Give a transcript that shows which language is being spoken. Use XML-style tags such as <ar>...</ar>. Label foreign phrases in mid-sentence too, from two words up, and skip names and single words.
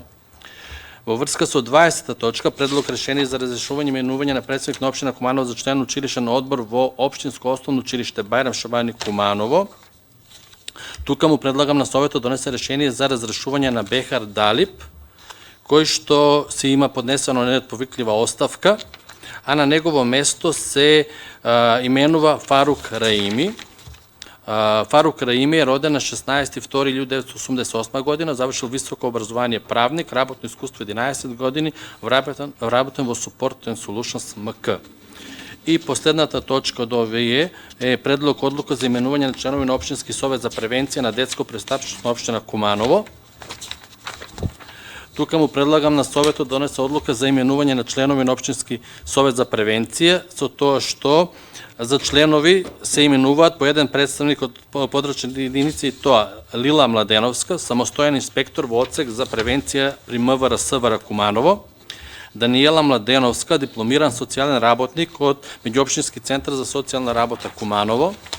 <mk>Во врска со 20-та точка, предлог решение за разрешување именување на председник на општина Куманово за член на училишен одбор во Општинско основно училиште Бајрам Шабани Куманово. Тука му предлагам на советот донесе решение за разрешување на Бехар Далип, кој што се има поднесено неотповиклива оставка, а на негово место се именува Фарук Раими. Фарук Раими е роден на 16.2.1988 година, завршил високо образование правник, работно iskustvo 11 години, вработен во Support and Solutions МК. И последната точка од ОВЕ е предлог одлука за именување на членови на Општински совет за превенција на детско престапништво на општина Куманово. Тука му предлагам на Советот да донесе одлука за именување на членови на Општински совет за превенција, со тоа што за членови се именуваат по еден представник од подрачните единици, и тоа Лила Младеновска, самостоен инспектор во одсек за превенција при МВР СВР Куманово, Даниела Младеновска, дипломиран социјален работник од Меѓуопштински центар за социјална работа Куманово,</mk>